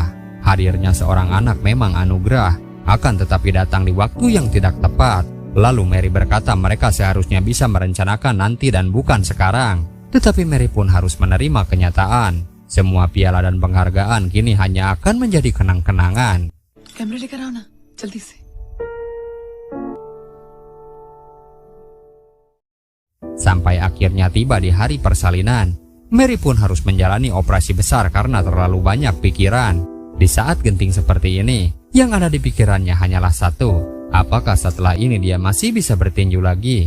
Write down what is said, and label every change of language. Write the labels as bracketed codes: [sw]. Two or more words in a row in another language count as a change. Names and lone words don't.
[id] Hadirnya seorang anak memang anugerah, akan tetapi datang di waktu yang tidak tepat. Lalu Mary berkata mereka seharusnya bisa merencanakan nanti dan bukan sekarang. Tetapi Mary pun harus menerima kenyataan. Semua piala dan penghargaan kini hanya akan menjadi kenang-kenangan. [hi] कैमरे लेकर आओ ना जल्दी से। [id] Sampai akhirnya tiba di hari persalinan, Mary pun harus menjalani operasi besar karena terlalu banyak pikiran. Di saat genting seperti ini, Yang ada di pikirannya hanyalah satu, apakah setelah ini dia masih bisa bertinju lagi?